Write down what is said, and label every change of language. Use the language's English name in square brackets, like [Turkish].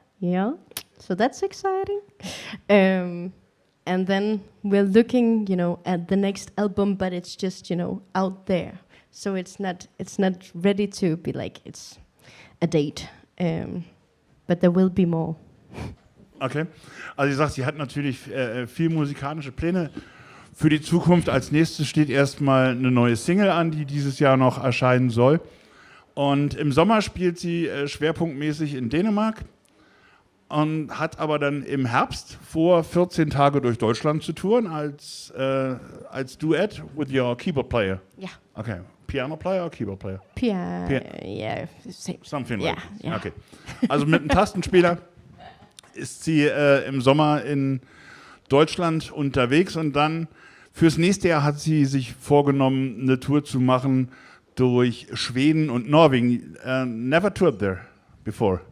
[English] Yeah, so that's exciting. And then we're looking, at the next album, but it's just, out there. So it's not ready to be like it's a date. But there will be more. Okay. [German] Also sie sagt, sie hat natürlich viel musikalische Pläne für die Zukunft. Als nächstes steht erstmal eine neue Single an, die dieses Jahr noch erscheinen soll. Und im Sommer spielt sie schwerpunktmäßig in Dänemark und hat aber dann im Herbst vor, 14 Tage durch Deutschland zu touren als Duett [English] with your keyboard player. [German] Ja. Okay. [English] Piano player or keyboard player? Yeah, same. Something Yeah, like that. yeah. Okay. [German] Also mit einem Tastenspieler ist sie im Sommer in Deutschland unterwegs und dann fürs nächste Jahr hat sie sich vorgenommen, eine Tour zu machen durch Schweden und Norwegen. [English] Never toured there before?